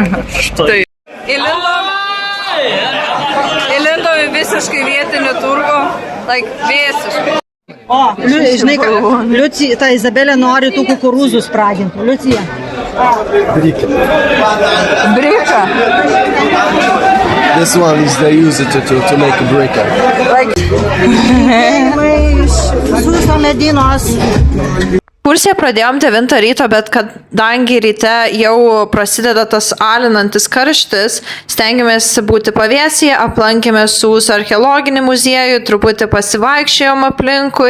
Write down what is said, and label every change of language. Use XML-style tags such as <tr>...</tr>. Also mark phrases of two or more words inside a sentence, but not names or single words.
<lt>Tai įlindom į visiškai vietinį turgų, visiškai. O, žinai, Liucija, ta Izabelė nori tų kukurūzų spragintų. Liucija.</lt> <en>Brika. This one is they use it to make a brick.</en> <lt>Suso medinos. Kursiją pradėjom 9 ryto, bet kadangi ryte jau prasideda tas alinantis karštis, stengiamės būti pavėsyje, aplankėme Sūs archeologinį muziejų, truputį pasivaikščiojom aplinkui.</lt>